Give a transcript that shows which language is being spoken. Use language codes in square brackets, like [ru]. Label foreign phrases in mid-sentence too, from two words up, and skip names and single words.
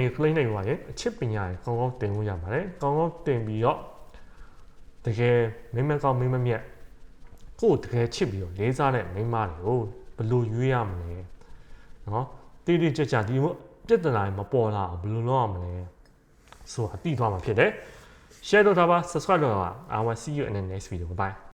[my] click နေပါရင်အချစ်ပညာကိုကောင်းကောင်းတင်လို့ရပါတယ်ကောင်းကောင်းတင်ပြီးတော့တကယ်မိမကောင်းမိမမြတ်ကိုယ်တကယ်ချစ်ပြီးတော့လေးစားတဲ့မိန်းမတွေကိုဘယ်လိုရွေးရမလဲနော်တိတိကျကျဒီပြဿနာတွေမပေါ်လာအောင်ဘယ်လိုလုပ်ရမလဲဆိုတာသိသွားမှာဖြစ်တယ် share လုပ်ထားပါ subscribe လုပ်ထားပါ [en] I will see you in the next video bye